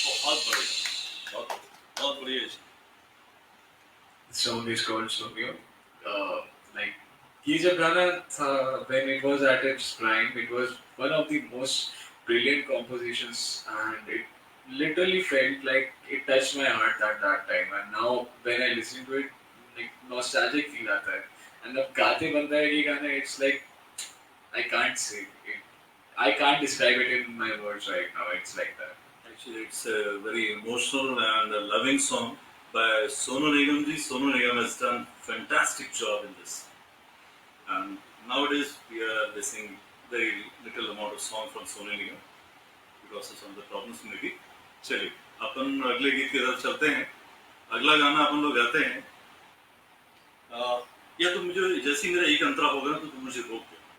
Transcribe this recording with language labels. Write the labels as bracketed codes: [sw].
[hi] बहुत बढ़िया, बहुत बहुत बढ़िया। [en] The song is called Somio. Like [hi] ये जब गाना था, [en] when it was at its prime, it was one of the most brilliant compositions, and it literally felt like it touched my heart at that time. And now when I listen to it, like nostalgic feel [hi] आता है. [en] And [hi] अब गाते बनता है ये गाना, [en] it's like I can't say it. I can't describe it in my words right now. It's like that. Actually, it's a very emotional and a loving song by Sonu Nigam ji. Sonu Nigam has done fantastic job in this. And nowadays we are listening very little amount of song from Sonu Nigam because of some of the problems maybe. [hi] चलिए अपन अगले गीत की तरफ चलते हैं। अगला गाना अपन लोग गाते हैं। या तो मुझे जैसे ही मेरा एक अंतरा होगा तो तुम मुझे रोक दो।